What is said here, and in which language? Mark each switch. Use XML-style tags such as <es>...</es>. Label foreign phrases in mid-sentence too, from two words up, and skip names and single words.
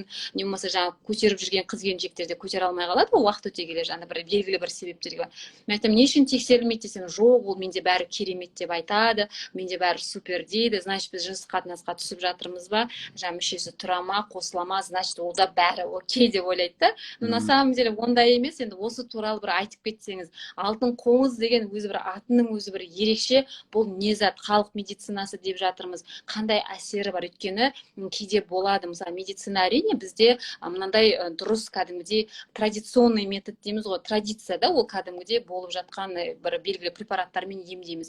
<kk>Не болмаса жаңа көтеріп жүрген қыз-келіншектер де көтере алмай қалады ғой уақыт өте келе, жаңа бір белгілі бір себептерге. Мен айтам, не үшін тексерілмейді десем, жоқ, ол менде бәрі керемет деп айтады, менде бәрі супер дейді. Значит, біз жыныстық қатынасқа түсіп жатырмыз ба? Жаңа мүшесі тұра ма, қосыла ма? Значит, ол да бәрі окей деп ойлайды да.</kk> <ru>Но на самом деле ондай емес.</ru> <kk>Енді осы туралы бір айтып кетсеңіз, алтын қоңыз деген өзі бір атының өзі бір ерекше, бұл не зат, халық медицинасы деп жатырмыз, қандай әсері бар? Өйткені кейде болады, мысалы медицина әрине бізде мынандай дұрыс кәдімгідей</kk> <ru>традиционный метод</ru> <kk>дейміз ғой, традиция да, ол кәдімгідей болып жатқан бір белгілі препараттармен емдейміз.</kk>